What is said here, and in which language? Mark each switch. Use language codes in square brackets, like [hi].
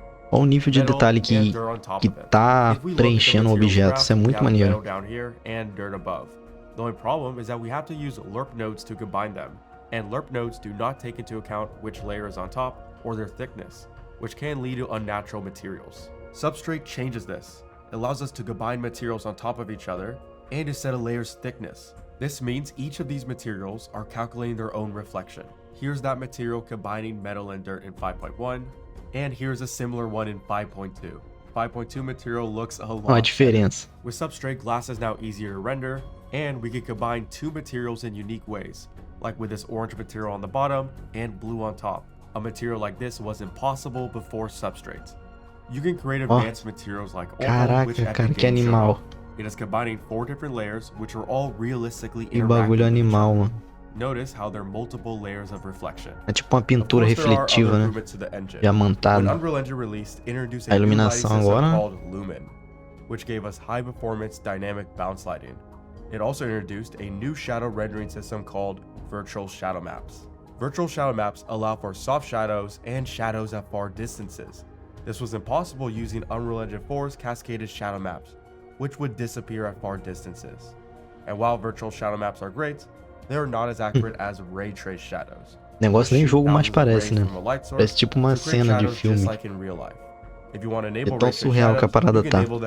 [pt] Olha o nível de detalhe que tá preenchendo o objeto. Isso é muito maneiro. [en] The only problem is that we have to use lerp nodes to combine them, and lerp nodes do not take into account which layer is on top or their thickness, which can lead to unnatural materials. Substrate changes this. It allows us to combine materials on top of each other and to set a layer's thickness. This means each of these materials are calculating their own reflection. Here's that material combining metal and dirt in 5.1, and here's a similar one in 5.2. 5.2 material looks a lot better. With substrate, glass is now easier to render, and we can combine two materials in unique ways, like with this orange material on the bottom and blue on top. A material like this was impossible before substrate. You can create advanced materials like oil, which Epic Games showed. It is combining 4 different layers, which are all realistically interacting with each other. Notice how there are multiple layers of reflection. [pt] É tipo uma pintura refletiva, né? Diamantada. A iluminação agora, [en] which gave us high performance dynamic bounce lighting. It also introduced a new shadow rendering system called virtual shadow maps. Virtual shadow maps allow for soft shadows and shadows at far distances. This was impossible using Unreal Engine 4's cascaded shadow maps, which would disappear at far distances. And while virtual shadow maps are great, they are not as accurate as ray trace shadows. [pt] Negócio nem jogo mais parece, né? Parece tipo uma cena de filme. É tão surreal que a parada tá.